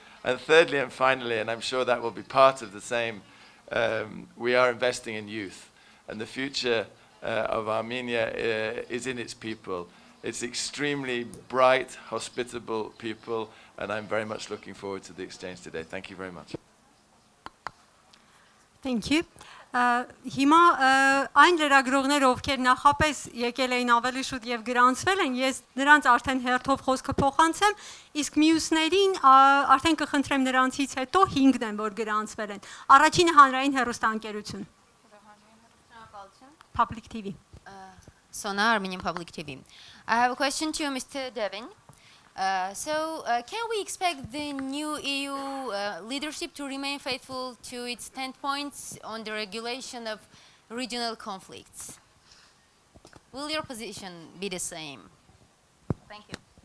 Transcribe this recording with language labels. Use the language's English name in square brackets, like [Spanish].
[English] And thirdly and finally, and I'm sure that will be part of the same, we are investing in youth. And the future of Armenia is in its people. It's extremely bright, hospitable people, and I'm very much looking forward to the exchange today. Thank you very much. Thank you. [Armenian] Հիմա այն լրագրողները, ովքեր նախապես եկել էին ավելի շուտ եւ գրանցվել են, ես նրանց արդեն հերթով խոսքը փոխանցեմ, իսկ մյուսներին արդեն կխնդրեմ նրանցից հետո 5-ն են, որ գրանցվել են։ Առաջինը հանրային հեռուստաընկերություն։ [English] Public TV. Sona, Armenian Public TV. I have a question to Mr. Devin. Can we expect the new EU leadership to remain faithful to its 10 points on the regulation of regional conflicts? Will your position be the same? Thank you.